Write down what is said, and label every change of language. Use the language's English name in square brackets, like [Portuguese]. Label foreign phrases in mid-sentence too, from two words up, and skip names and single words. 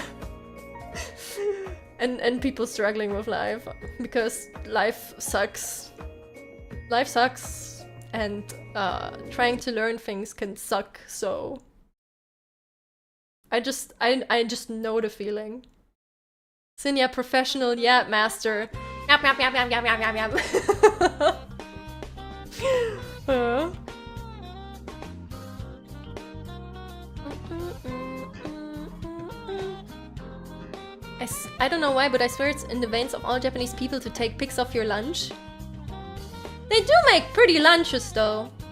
[English] and people struggling with life. Because life sucks. Life sucks. And trying to learn things can suck, so I just know the feeling. Cinnia, professional yap master. Yap, yap, yap, yap, yap, yap, yap, yap. I don't know why, but I swear it's in the veins of all Japanese people to take pics of your lunch. They do make pretty lunches though.